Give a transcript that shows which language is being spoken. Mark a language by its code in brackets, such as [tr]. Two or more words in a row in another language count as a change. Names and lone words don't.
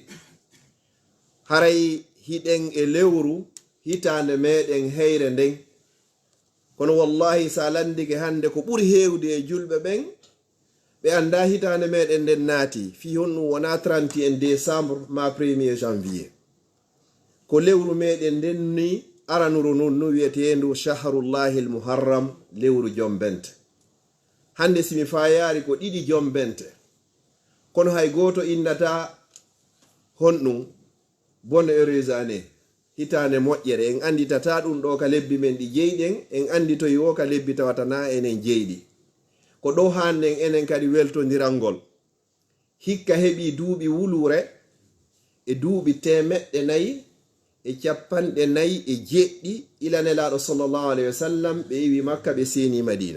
[ff] haray hiɗen e lewru hitande meɗen heyre nden, kono wallahi sa landike hande ko ɓuri hewde e julɓe ɓen ɓe anda hitande meɗen nden naati fi honɗum wona 31 décembre ma 1er janvier. ko lewru meɗen nden ni aranuro non no wiyetendu [ar] shahrullahi l muharram, [ff] lewru jombente. hande simi fayari ko 2 jombente, kono hay goto innata honɗum [fr] bonne heureuse année, [ff] hitande moƴƴere. en anditata ɗum ɗo ka lebbi men ɗi jeyɗen, en andi to yo ka lebbi tawatana enen jeyɗi. ko ɗo handen enen kadi weltodirangol. hikka heɓi duuɓi wulure e duuɓi 450 ilanelaɗo [ar] sallallahu alaihi wasallam [ff] ɓe yiwi makka ɓe seni madina.